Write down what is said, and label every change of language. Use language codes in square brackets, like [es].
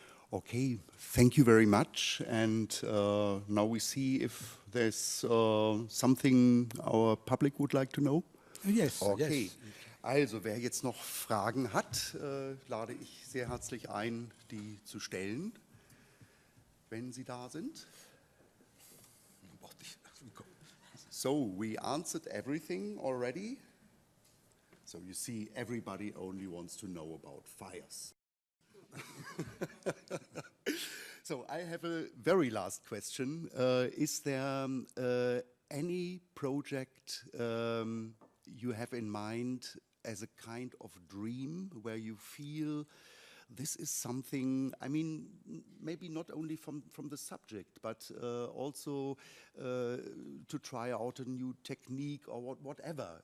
[en] Okay, thank you very much. And now we see if there's something our public would like to know. Yes, Okay. yes. [de] Also, wer jetzt noch Fragen hat, lade ich sehr herzlich ein, die zu stellen, wenn sie da sind. [en] So, we answered everything already. So you see, everybody only wants to know about Fires. So I have a very last question. Is there any project you have in mind as a kind of dream where you feel this is something, I mean, maybe not only from the subject, but also to try out a new technique or whatever.